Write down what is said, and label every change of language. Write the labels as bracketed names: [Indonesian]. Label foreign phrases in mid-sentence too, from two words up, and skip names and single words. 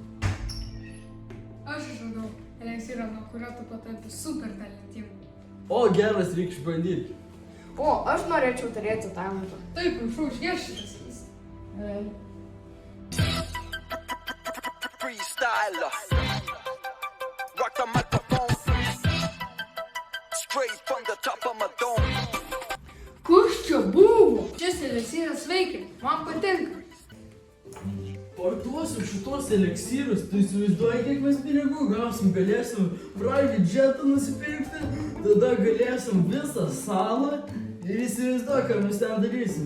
[Lithuanian] Aš išradau eliksyrą, nuo kurio tu patampi super talentingu. O, geras, reikia išbandyti. O, aš norėčiau turėti talentą. Taip, prašau, išgerk šitas. [English] Freestyler. Rock the microphone. Straight from the top of my dome. [Lithuanian] Kas čia buvo? Šis eliksyras veikia, man patinka. Parduosiu šitos eliksyrus, tu įsivaizduoji, kiek mes pinigų gausim, galėsim private jetą nusipirkti, tada galėsim visą salą ir įsivaizduoji, ką mes ten darysim.